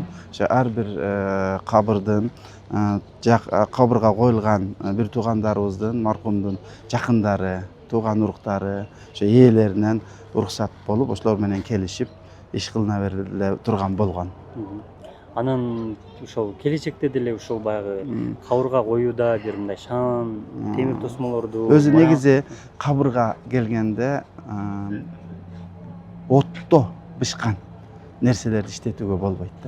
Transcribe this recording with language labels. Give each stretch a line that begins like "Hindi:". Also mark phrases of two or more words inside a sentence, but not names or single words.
Uzbek: O'sha har bir qabrdan, qabrga qo'yilgan bir tug'anlarimizdan, marhumdan yaqinlari, tug'an urug'lari, o'sha yeğlerinden ruxsat bo'lib, o'shalar bilan kelishib ish qilinaverib turgan bo'lgan.
Kyrgyz: Анан ошол келечекте деле ушул баягы кабырга коюуда бир мындай шам, темир тосмолорду Өзү негизи кабырга келгенде отто бышкан нерселерди иштетүүгө болбойт да.